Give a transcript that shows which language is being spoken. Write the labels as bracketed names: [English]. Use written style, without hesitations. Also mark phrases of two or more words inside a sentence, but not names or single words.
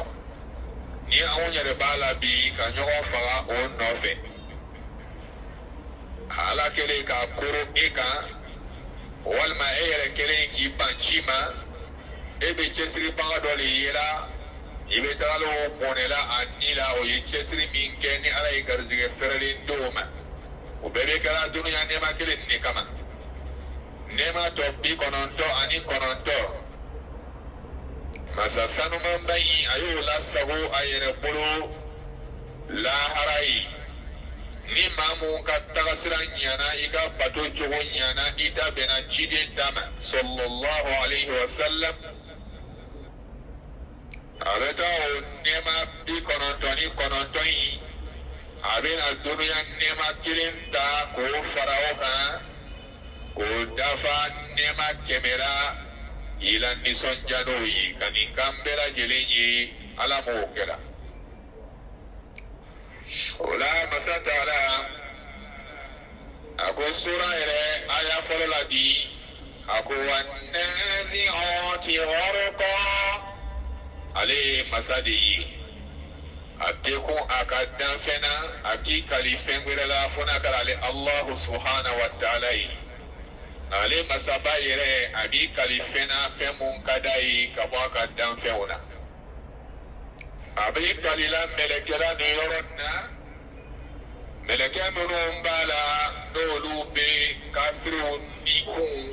[Bambara] ni anw yɛrɛ b'a la bi ka ɲɔgɔn faga o nɔfɛ ala kɛlen k'a koro e kan walma e yɛrɛ kelen k'i ban ci ma e bɛ cɛsiribaga dɔ de ye la i bɛ taga o bɔnɛla a ni la o ye cɛsiri min kɛ ni ala ye garizigɛ fɛrɛlen d'o ma o bɛɛ bɛ kɛra dunuya nɛɛma kelen de kama nɛɛma tɔ 99 masa sanumanba in a y'o lasago a yɛrɛ bolo lahara ye ni maa mun ka tagasira ɲana i ka bato cogo ɲana i da bɛnna ciden da ma [Arabic] صلى الله عليه وسلم [Bambara] a bɛ taa o nɛɛma 99 in a bɛna dunuya nɛɛma kelen ta k'o fara o kan k'o dafa nɛɛma 100 i la nisɔndiya n'o ye ka nin kan bɛɛ lajɛlen ye ala m'o kɛra o la masa taala a ko sura yɛrɛ aya fɔlɔ la bi a ko [Arabic] والنازعات غرقا [Bambara] ale ye masa de ye a tɛ kun a ka danfɛn na a k'i kali fɛn wɛrɛ la fo n'a kɛra ale [Arabic] الله سبحانه وتعالى [Bambara] ye ale masaba yɛrɛ a b'i kali fɛn na fɛn mun ka d'a ye ka bɔ a ka danfɛnw na a b'i kali la mɛlɛkɛla nin yɔrɔ nin na mɛlɛkɛ minnu b'a la n'olu bɛ kafiriw ni kun